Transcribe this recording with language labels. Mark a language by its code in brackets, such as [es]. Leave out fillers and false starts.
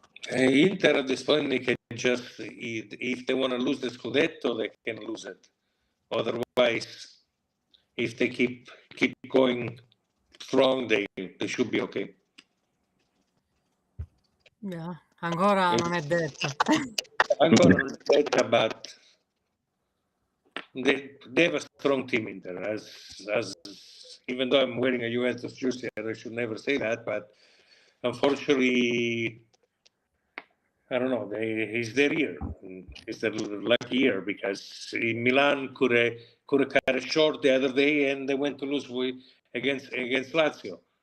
[en] Inter at this point, they can just, if they want to lose the Scudetto, they can lose it. Otherwise, if they keep going strong, they should be okay. [it] Yeah, ancora non è detto. Ancora non è detta, [en] but they have a strong team in there. As even though I'm wearing a Juventus jersey, I should never say that, but unfortunately, I don't know. It's their year. It's their lucky year because in Milan could have cut it short the other day, and they went to lose against Lazio.